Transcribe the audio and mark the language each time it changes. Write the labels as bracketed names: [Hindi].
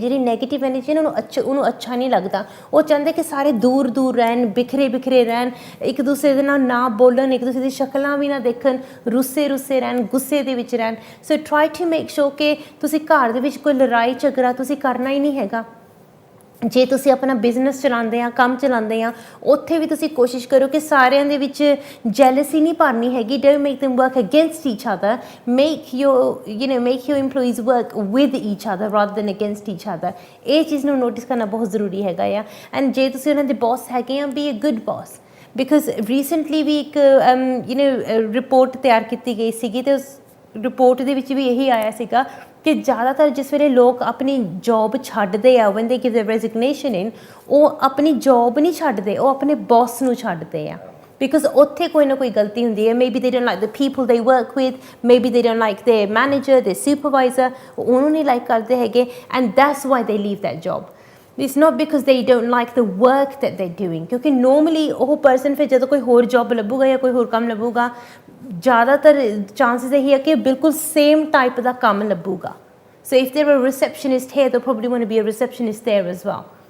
[Punjabi] ਜਿਹੜੀ negative energy ਇਹਨਾਂ ਨੂੰ ਉਹਨੂੰ ਅੱਛਾ ਨਹੀਂ ਲੱਗਦਾ। ਉਹ ਚਾਹੁੰਦੇ ਕਿ ਸਾਰੇ ਦੂਰ ਦੂਰ ਰਹਿਣ, ਬਿਖਰੇ ਬਿਖਰੇ ਰਹਿਣ, ਇੱਕ ਦੂਸਰੇ ਦੇ ਨਾਲ ਨਾ ਬੋਲਣ, ਇੱਕ ਦੂਸਰੇ ਦੀ ਸ਼ਕਲਾਂ ਵੀ ਨਾ ਦੇਖਣ, ਰੁੱਸੇ ਰਹਿਣ, ਗੁੱਸੇ ਦੇ ਵਿੱਚ ਰਹਿਣ। ਸੋ [English] try to make sure [Punjabi] ਕਿ ਤੁਸੀਂ ਘਰ ਦੇ ਵਿੱਚ ਕੋਈ ਲੜਾਈ ਝਗੜਾ ਤੁਸੀਂ ਕਰਨਾ ਹੀ ਨਹੀਂ ਹੈਗਾ। ਜੇ ਤੁਸੀਂ ਆਪਣਾ ਬਿਜ਼ਨਸ ਚਲਾਉਂਦੇ ਆ, ਕੰਮ ਚਲਾਉਂਦੇ ਆ, ਉੱਥੇ ਵੀ ਤੁਸੀਂ ਕੋਸ਼ਿਸ਼ ਕਰੋ ਕਿ ਸਾਰਿਆਂ ਦੇ ਵਿੱਚ ਜੈਲਸੀ ਨਹੀਂ ਭਰਨੀ ਹੈਗੀ। [English] Don't make them work against each other, make your employees work with each other rather than against each other। [Punjabi] ਇਹ ਚੀਜ਼ ਨੂੰ ਨੋਟਿਸ ਕਰਨਾ ਬਹੁਤ ਜ਼ਰੂਰੀ ਹੈਗਾ ਆ। ਐਂਡ ਜੇ ਤੁਸੀਂ ਉਹਨਾਂ ਦੇ ਬੌਸ ਹੈਗੇ ਆ, [English] be a good boss, [Punjabi] because recently ਵੀ ਇੱਕ ਰਿਪੋਰਟ ਤਿਆਰ ਕੀਤੀ ਗਈ ਸੀਗੀ, ਅਤੇ ਉਸ ਰਿਪੋਰਟ ਦੇ ਵਿੱਚ ਵੀ ਇਹੀ ਆਇਆ ਸੀਗਾ ਕਿ ਜ਼ਿਆਦਾਤਰ ਜਿਸ ਵੇਲੇ ਲੋਕ ਆਪਣੀ ਜੋਬ ਛੱਡਦੇ ਆ, [English] when they give their resignation in, [Punjabi] ਉਹ ਆਪਣੀ ਜੋਬ ਨਹੀਂ ਛੱਡਦੇ, ਉਹ ਆਪਣੇ ਬੌਸ ਨੂੰ ਛੱਡਦੇ ਆ, ਬਿਕੋਜ਼ ਉੱਥੇ ਕੋਈ ਨਾ ਕੋਈ ਗਲਤੀ ਹੁੰਦੀ ਹੈ। [English] maybe they don't like the people they work with, maybe they don't like their manager, their supervisor, [Punjabi] ਉਹਨੂੰ ਨਹੀਂ ਲਾਈਕ ਕਰਦੇ ਹੈਗੇ, [English] and that's why they leave that job। It's not because they don't like the work that they're doing, [Punjabi] ਕਿਉਂਕਿ normally ਉਹ person ਫਿਰ ਜਦੋਂ ਕੋਈ ਹੋਰ ਜੋਬ ਲੱਭੂਗਾ ਜਾਂ ਕੋਈ ਹੋਰ ਕੰਮ ਲੱਭੂਗਾ, ਜ਼ਿਆਦਾਤਰ ਚਾਂਸਿਸ ਇਹੀ ਹੈ ਕਿ ਬਿਲਕੁਲ ਸੇਮ ਟਾਈਪ ਦਾ ਕੰਮ ਲੱਭੂਗਾ। [English] So if they're a receptionist here, they'll probably want to be a receptionist there as well.